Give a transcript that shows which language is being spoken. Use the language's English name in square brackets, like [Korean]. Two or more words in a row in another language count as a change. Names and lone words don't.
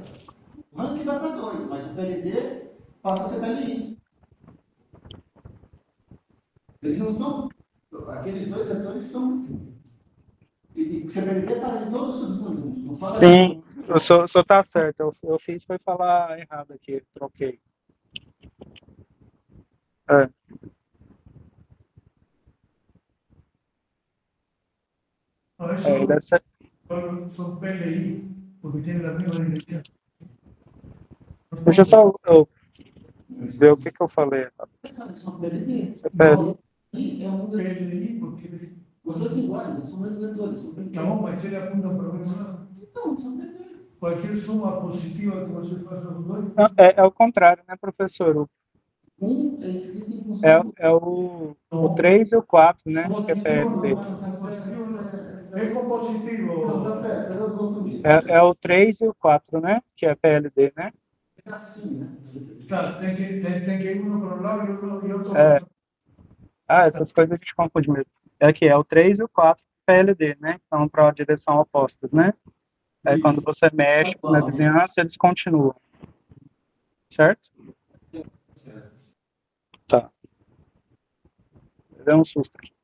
[Portuguese] O ranking vai para 2, mas o PLD passa a ser PLI. Eles não são. Aqueles dois vetores são. E o CPLD fala em todos os subconjuntos. Não fala sim, o senhor está certo. Eu fiz foi falar errado aqui, troquei. [Spanish] No, eso [Portuguese] Deve ser, [Spanish] son PLI, porque tienen la misma dirección. [Portuguese] deixa eu só ver o que eu falei. São PLD. CPLD. PLI é um PLI, porque os dois iguais, não são dois vetores, são PLD. no, mas ele apunta para o mesmo lado. Então, são PLD. [Spanish] Cualquier suma positiva [Portuguese] que você faça dos dois. Não, é o contrário, né, professor? Um é escrito em função É o 3 e o 4, né, que é PLD. É compositivo. Não, tá certo, eu confundi. É o 3 e o 4, né, que é PLD, né? É assim, né? [Spanish] Claro, [Portuguese] tem que ir [Spanish] uno para un lado y otro [Portuguese] É. para Essas coisas a gente confunde mesmo. É o 3 e o 4 PLD, né? Então, para a direção opostas, né? Aí, quando você mexe na vizinhança, eles continuam. Certo? Tá. Deu um susto aqui.